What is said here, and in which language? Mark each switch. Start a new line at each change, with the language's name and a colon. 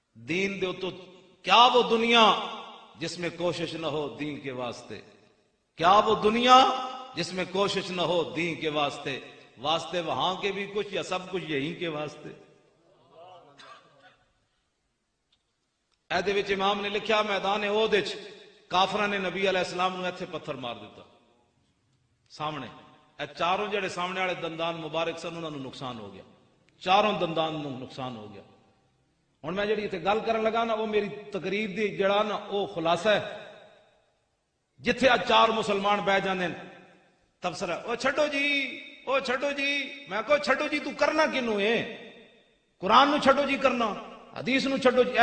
Urdu: دین دے تو کیا وہ دنیا جس میں کوشش نہ ہو دین کے واسطے، کیا وہ دنیا جس میں کوشش نہ ہو دین کے واسطے، واسطے وہاں کے بھی کچھ یا سب کچھ یہی کے واسطے.
Punjabi: ایدے وچ امام نے لکھا میدان احد وچ کافراں نے نبی علیہ السلام نو ایتھے پتھر مار دیتا سامنے. اے چاروں جڑے سامنے والے دندان مبارک سن انہاں نو نقصان ہو گیا، چاروں دندان نو نقصان ہو گیا. ہن میں جڑی ایتھے گل کرن لگا نا وہ میری تقریر دی جڑا نا وہ خلاصہ ہے. جتھے آج 4 مسلمان بہ جاندے تبصرہ او چھڈو جی، او چھڈو جی. میں کہو چھڈو جی تو کرنا کینوں ہے؟ قرآن نو چھڈو جی کرنا، حدیث نو چھڈو جی.